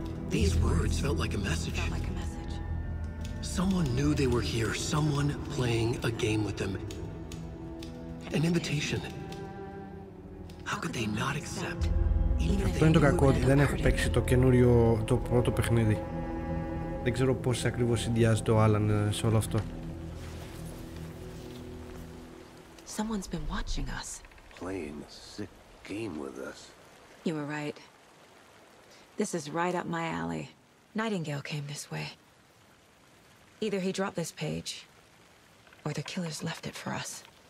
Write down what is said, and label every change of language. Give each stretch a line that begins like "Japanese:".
English: These words felt like a message. Felt like a message. Someone knew they were here. Someone playing a game with them. An invitation. How could they not accept?
Greek: Αυτό είναι το κακό, ότι δεν έχω παίξει το καινούριο, το πρώτο παιχνίδι. Δεν ξέρω πώς ακριβώς συνδυάζεται ο Alann σε όλο αυτό.
English: Someone's been watching us. Playing a sick game with us. You were right. This is right up my alley. Nightingale came this way. Either he dropped this page, or the killers left it for us.